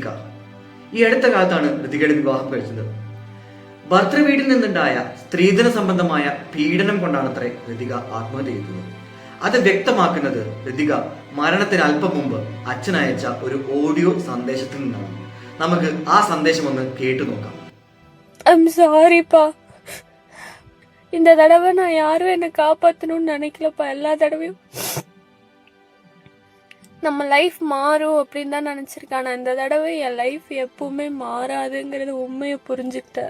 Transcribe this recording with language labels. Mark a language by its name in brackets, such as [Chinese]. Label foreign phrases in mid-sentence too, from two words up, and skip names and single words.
[Malayalam] ഈ അടുത്ത കാലത്താണ് ഋതികയുടെ വിവാഹം കഴിച്ചത്. ഭർത്തൃ വീട്ടിൽ നിന്നുണ്ടായ സ്ത്രീധന സംബന്ധമായ പീഡനം കൊണ്ടാണത്രേ ഋതിക ആത്മഹത്യ ചെയ്തത്. അത് വ്യക്തമാക്കുന്നത് ഋതിക മരണത്തിന് അല്പം മുമ്പ് അച്ഛനയച്ച ഒരു ഓഡിയോ സന്ദേശത്തിൽ നിന്നാണ്. നമുക്ക് ആ സന്ദേശം ഒന്ന് കേട്ടു നോക്കാം. [Tamil] சாரிப்பா, இந்த தடவை நான் யாரும் என்னை காப்பாற்றணும்னு நினைக்கலப்பா. எல்லா தடவையும் நம்ம லைஃப் மாறும் அப்படின்னு தான் நினச்சிருக்கேன். ஆனால் இந்த தடவை என் லைஃப் எப்பவுமே மாறாதுங்கிறது உண்மையை புரிஞ்சுக்கிட்டேன்.